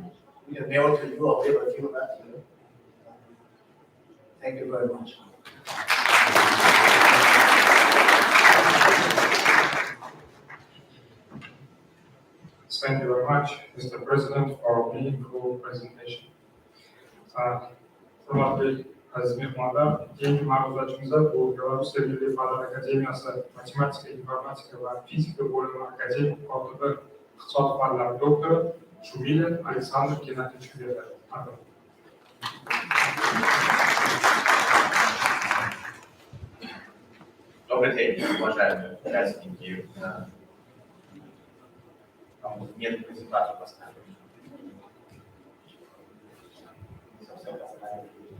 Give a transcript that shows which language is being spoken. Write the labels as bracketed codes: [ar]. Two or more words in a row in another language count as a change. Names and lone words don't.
[en] We can mail it to you. I'll give a few left here. Thank you very much. Thank you very much, Mr. President, for a meaningful presentation. [uz] Hurmatli aziz mehmonlar, keyingi ma'ruzachimizda bu Belarus Milliy fanlar akademiyasi matematika, informatika va fizika bo'limi akademik kotibi, iqtisod fanlari doktori Shumilin Aleksandr Gennadiyevich beradi. [ru] Добрый день, уважаемые участники. Нет презентации поставили. Совсем поставили.